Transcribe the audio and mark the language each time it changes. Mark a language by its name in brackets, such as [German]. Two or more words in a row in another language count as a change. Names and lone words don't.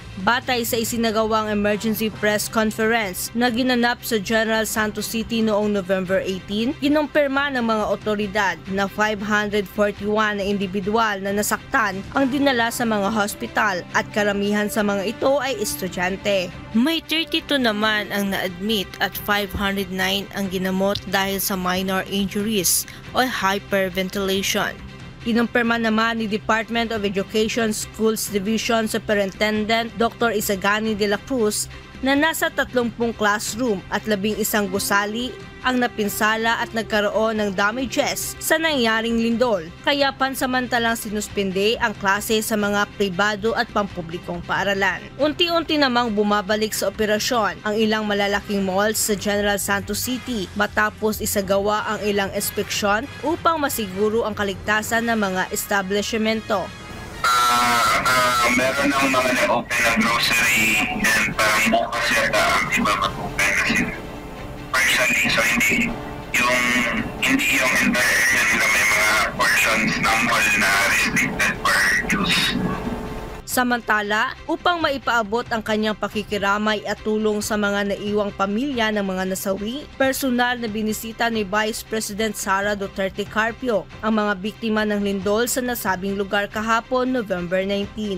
[Filipino] Batay sa isinagawang [English] emergency press conference [Filipino] na ginanap sa General Santos City noong November 18, kinumpirma ng mga otoridad na 541 na individual na nasaktan ang dinala sa mga hospital at karamihan sa mga ito ay estudyante. May 32 naman ang na-admit at 509 ang ginamot dahil sa [English] minor injuries [Filipino] o hyperventilation. Kinumpirma naman ni Department of Education Schools Division Superintendent Dr. Isagani de la Cruz na nasa 30 classroom at 11 gusali ang napinsala at nagkaroon ng damages sa nangyaring lindol. Kaya pansamantalang sinuspende ang klase sa mga pribado at pampublikong paaralan. Unti-unti namang bumabalik sa operasyon ang ilang malalaking malls sa General Santos City matapos isagawa ang ilang inspeksyon upang masiguro ang kaligtasan ng mga establishmento. Meron ng mga na-open na [English] grocery and [Filipino] parang bukas yata ang iba mag-open kasi partially, so hindi yung [English] entire area [Filipino] nila may mga portions ng mall na [English] restricted for use. [Filipino] Samantala, upang maipaabot ang kanyang pakikiramay at tulong sa mga naiwang pamilya ng mga nasawi, personal na binisita ni Vice President Sara Duterte Carpio ang mga biktima ng lindol sa nasabing lugar kahapon, November 19.